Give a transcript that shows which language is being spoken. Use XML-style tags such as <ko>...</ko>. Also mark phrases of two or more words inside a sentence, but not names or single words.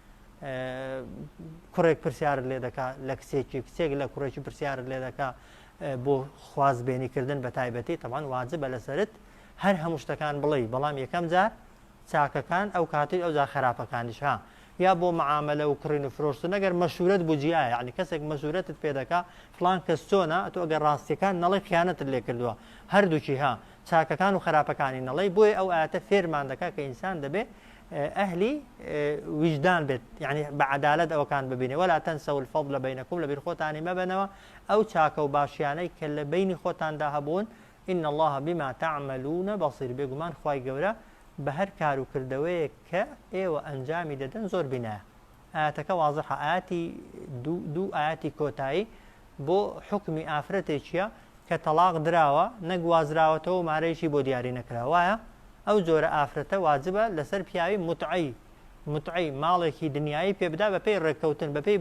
<ckb>کوڕێک پرسیار لێ دەکا لە کچێکی کچێک لە کوڕێکی پرسیار لێ دەکا بۆ خوازبێنیکردن بە تایبەتی تەمان واجبە لەسەرت هەر هەموو شتەکان بڵێ بەڵام یەکەم جار چاکەکان ئەو کاتی ئەو جا خراپەکانیش ها یا بۆ معاملە و کڕین و فرۆشتن ئەگەر مەشورەت بوو جیایە یعنی کەسێک مەشورەتت پێ دەکا فڵان کەس چۆنە تۆ ئەگەر ڕاستیەکان نەڵێ خیانەتت لێ کردووە هەردووکی ها چاکەکان و خراپەکانی نەڵێ بۆیە ئەو ئاەتە فێرمان دەکا کە ئینسان دەبێ ئەهلی وجدان بێت یعنی بە عەدالەت ئەوەکان ببینێ</ckb> <ar>ولا تنسوا الفضل بينكم</ar> <ckb>لەبیر خۆتانی مەبەنەوە ئەو چاکە و باشیانەی کە لە بینی خۆتاندا هەبوون</ckb> <ar>إن الله بما تعملون بصير</ar> <ckb>بێگومان خوای گەورە بە هەر کار و کردەوەیە کە ئێوە ئەنجامی دەدەن زۆر بینایە ئاەتەکە وازحە ئاەتی دوو ئاەتی کۆتایی بۆ حکمی ئافرەتێکیە کە تەلاق دراوە نەگوازراوەتەوە و مارەیەکی بۆ دیاری نەکراوایە ئەو جۆرە ئافرەتە واجبە لەسەر پیاوی متعی ماڵێکی دنیایی پێ بدا بە پێی ڕێککەوتن بە پێی</ckb>